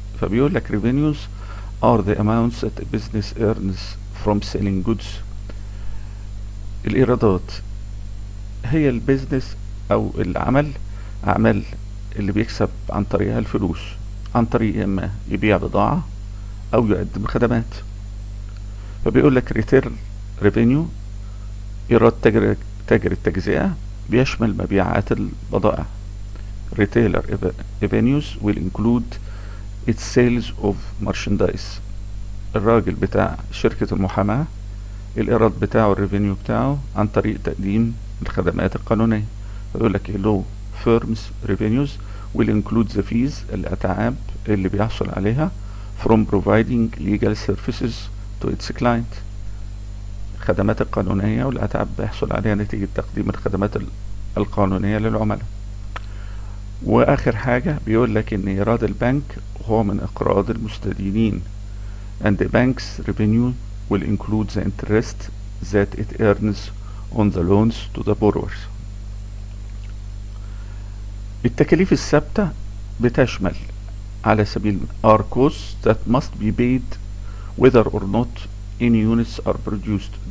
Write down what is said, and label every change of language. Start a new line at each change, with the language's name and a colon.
Arabic: فبيقول لك
English: revenues are the amounts that a business earns from selling goods.
Arabic: الايرادات هي البيزنس او العمل، اعمال اللي بيكسب عن طريقها الفلوس، عن طريق اما يبيع بضاعه او يقدم خدمات. فبيقول لك ريتيل ريفينيو، ايراد تاجر التجزئه، بيشمل مبيعات البضائع.
English: retailer revenues will include its sales of merchandise.
Arabic: الراجل بتاع شركة المحاماة الإيراد بتاعه، الريفينيو بتاعه عن طريق تقديم الخدمات القانونية. فيقول لك
English: law firms revenues will include the fees،
Arabic: الأتعاب اللي بيحصل عليها
English: from providing legal services to its client.
Arabic: الخدمات القانونية والأتعاب بيحصل عليها نتيجة تقديم الخدمات القانونية للعملاء. واخر حاجة بيقول لك ان ايراد البنك هو من اقراض المستدينين.
English: and the bank's revenue will include the interest that it earns on the loans to the borrowers.
Arabic: التكاليف الثابتة بتشمل على سبيل
English: are costs that must be paid whether or not any units are produced.